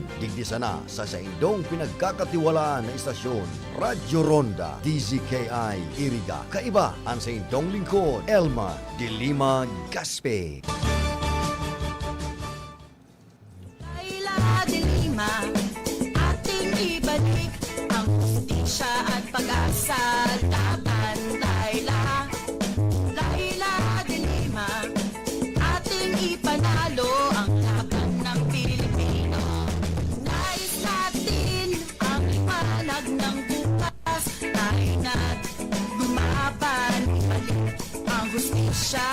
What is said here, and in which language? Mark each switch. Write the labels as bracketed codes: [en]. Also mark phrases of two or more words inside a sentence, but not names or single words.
[bik] Digdi sana sa indong pinagkakatiwalaan na istasyon, Radyo Ronda, DZKI Iriga. Kaiba ang sa indong lingkod, Elma de Lima-Gaspi. [tl] Laila de Lima, ating ibalik ang hustisya at pag-asa laban. Laila, Laila de Lima, ating ipanalo ang laban ng Pilipino. Nais natin ang liwanag ng bukas, tayo na't lumaban, ibalik ang hustisya.